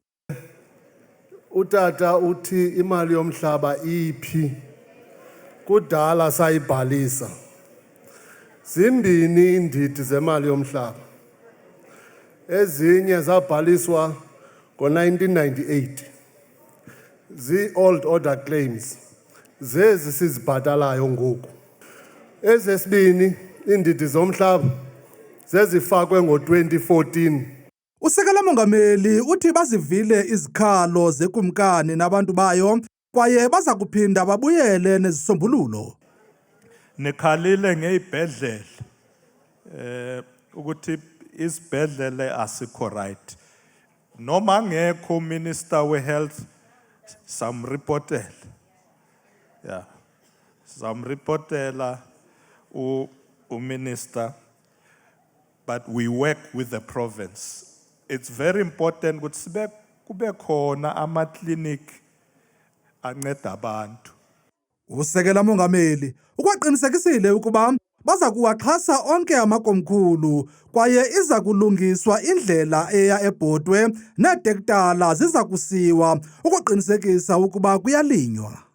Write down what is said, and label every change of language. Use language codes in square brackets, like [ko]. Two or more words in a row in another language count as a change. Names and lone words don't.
[xh] Utata uthi imali yomhlaba iphi kudala sayibhalisa. Zimbini indidi zemali yomhlaba. Ezinye zabhaliswa ngo-1998 zii-old order claims zezi sizibhatalayo ngoku. Ezesibini iindidi zomhlaba zezifakwe ngo-2014. Usekela Mongameli uthi bazivile izikhalo zekumkani nabantu bayo kwaye baza kuphinda babuyele nezisombululo. [zu] Nikhalile ngeyibhedlele ukuthi isibhedlele asikho right. Noma ngekho Minister we-Health samripotela. [en] Yeah. [zu] Samripotela uMinister, [en] but we work with the province. It's very important [zu] ukuthi kube khona ama-clinic anceda abantu. [xh] Usekela Mongameli ukwaqinisekisile ukuba baza kuwaxhasa onke amakomkhulu kwaye iza kulungiswa indlela eya ebhodwe neetektala ziza kusiwa ukuqinisekisa ukuba kuyalinywa.